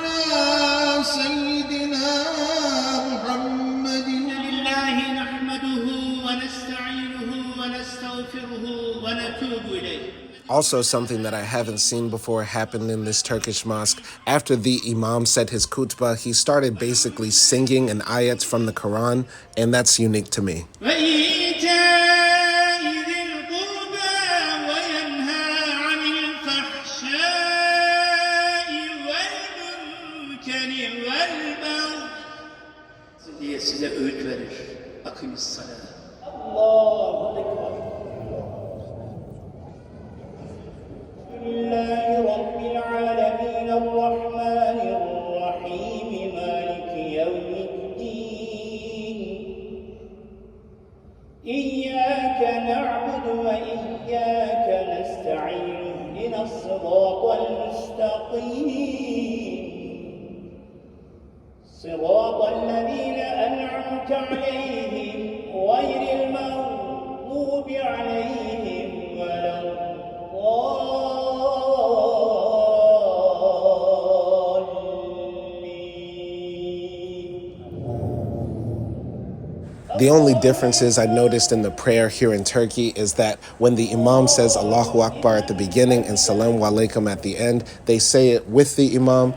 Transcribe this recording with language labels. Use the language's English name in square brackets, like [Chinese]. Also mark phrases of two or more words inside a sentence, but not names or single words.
[English] Also, something that I haven't seen before happened in this Turkish mosque. After the imam said his khutbah, he started basically singing an ayat from the Quran, and that's unique to me. [Turkish] Size öğüt verir. [Arabic] أقم الصلاة. الله أكبر. لله رب العالمين الرحمن الرحيم مالك يوم الدين. إياك نعبد وإياك نستعين. اهدنا الصراط المستقيم. صراط الذين أنعمت عليهم غير المغضوب عليهم ولا [English] The only differences I noticed in the prayer here in Turkey is that when the imam says [Arabic] الله أكبر [English] at the beginning and [Arabic] السلام عليكم [English] at the end, they say it with the imam.